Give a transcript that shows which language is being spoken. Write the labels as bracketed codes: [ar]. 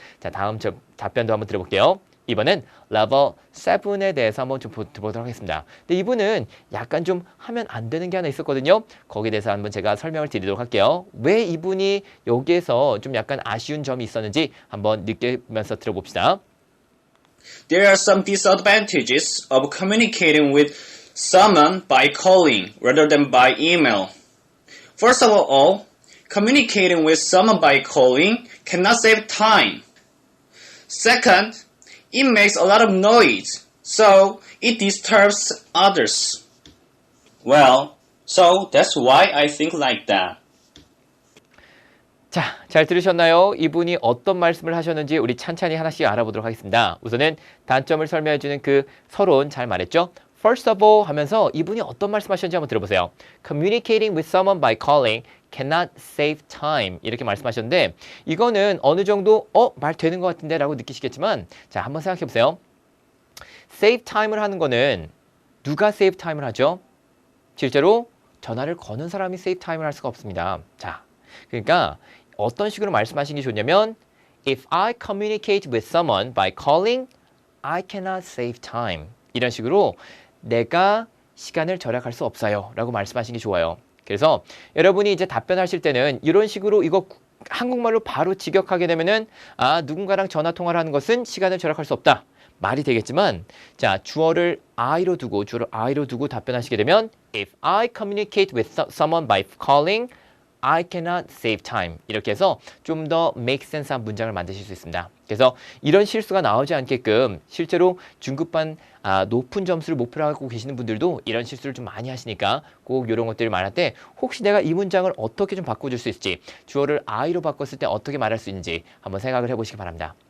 [ko] 자, 다음 답변도 한번 들어볼게요. 이번엔 level 7에 대해서 한번 좀 보도록 하겠습니다. 근데 이분은 약간 좀 하면 안 되는 게 하나 있었거든요. 거기에 대해서 한번 제가 설명을 드리도록 할게요. 왜 이분이 여기에서 좀 약간 아쉬운 점이 있었는지 한번 느끼면서 들어봅시다. [en] There are some disadvantages of communicating with someone by calling rather than by email. First of all, communicating with someone by calling cannot save time. Second, it makes a lot of noise, so it disturbs others. Well, so that's why I think like that. [ko] 자, 잘 들으셨나요? 이분이 어떤 말씀을 하셨는지 우리 찬찬히 하나씩 알아보도록 하겠습니다. 우선은 단점을 설명해주는 그 서론 잘 말했죠? [en] First of all [ko] 하면서 이분이 어떤 말씀하셨는지 한번 들어보세요. [en] Communicating with someone by calling cannot save time [ko] 이렇게 말씀하셨는데 이거는 어느 정도 말 되는 것 같은데 라고 느끼시겠지만 자, 한번 생각해 보세요. [en] save time [ko] 을 하는 거는 누가 save time을 하죠? 실제로 전화를 거는 사람이 [en] save time [ko] 을 할 수가 없습니다. 자, 그러니까 어떤 식으로 말씀하시는 게 좋냐면 [en] If I communicate with someone by calling, I cannot save time. [ko] 이런 식으로 내가 시간을 절약할 수 없어요 라고 말씀하시는 게 좋아요. 그래서 여러분이 이제 답변하실 때는 이런 식으로 이거 한국말로 바로 직역하게 되면은 누군가랑 전화 통화를 하는 것은 시간을 절약할 수 없다. 말이 되겠지만 자, 주어를 I로 두고 답변하시게 되면 [en] If I communicate with someone by calling, I cannot save time. [ko] 이렇게 해서 좀 더 [en] make sense [ko] 한 문장을 만드실 수 있습니다. 그래서 이런 실수가 나오지 않게끔 실제로 중급반 높은 점수를 목표로 하고 계시는 분들도 이런 실수를 좀 많이 하시니까 꼭 이런 것들을 말할 때 혹시 내가 이 문장을 어떻게 좀 바꿔줄 수 있을지 주어를 I로 바꿨을 때 어떻게 말할 수 있는지 한번 생각을 해보시기 바랍니다.